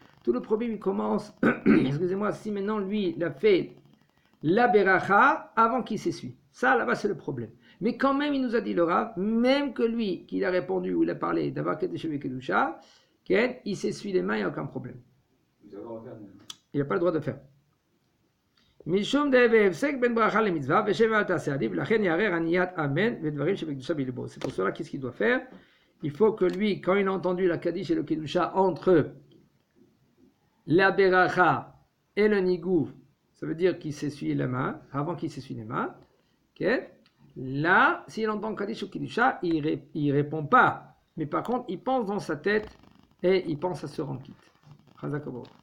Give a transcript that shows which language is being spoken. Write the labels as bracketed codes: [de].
[fr] Tout le problème, il commence, excusez-moi, si maintenant lui, il a fait la beracha avant qu'il s'essuie. Ça, là-bas, c'est le problème. Mais quand même, il nous a dit le Rav, même que lui, qu'il a répondu ou il a parlé d'avoir Kedusha Kedusha, il s'essuie les mains, il n'y a aucun problème. Il n'a pas le droit de faire. [he] משום דהווה הפסק בין ברכה למצווה ושב אל תעשה עדיף לכן יערער עניית אמן ודברים שבקדושה בלבו. [fr] C'est pour cela qu'est-ce qu'il doit faire? Il faut que lui, quand il a entendu la Kaddish et le Kedusha entre la beracha et le nigouf, ça veut dire qu'il s'essuie les mains, avant qu'il s'essuie les mains, okay? Là, s'il entend Kaddish ou Kedusha, il ne répond pas, mais par contre, il pense dans sa tête et il pense à se rendre quitte. Chazak Obo.